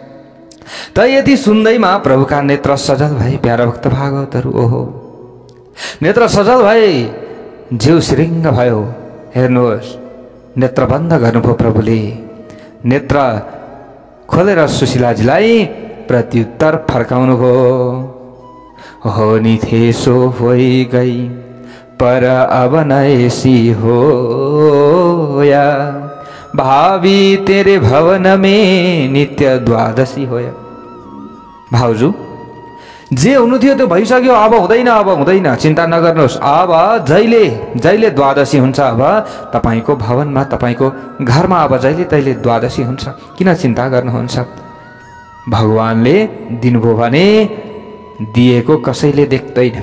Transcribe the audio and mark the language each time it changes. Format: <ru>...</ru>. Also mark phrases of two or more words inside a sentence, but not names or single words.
<ne>त यति सुन्दैमा प्रभुका नेत्र सजल भए प्यारा भक्त भागवतहरू। ओहो, नेत्र सजल भए जिउ सिरिङ्ग भयो। हेर्नुहोस्, नेत्र बन्द गर्नुभयो प्रभुले। नेत्र खोलेर सुशीलाजीलाई प्रत्युत्तर फर्काउनु भयो।</ne> <hi>हो नि थे सो होइ गई पर अब नैसी हो या, भावी तेरे भवन में नित्य द्वादशी होया।</hi> <ne>भाउजू जे हुनु थियो त्यो भइसक्यो, अब हुँदैन, अब हुँदैन, चिन्ता नगर्नुहोस्। अब जहिले जहिले द्वादशी हुन्छ, अब तपाईँको भवनमा, तपाईँको घरमा अब जहिले तहिले द्वादशी हुन्छ, किन चिन्ता गर्नुहुन्छ? भगवानले दिनुभयो भने दिएको कसैले देख्दैन।</ne>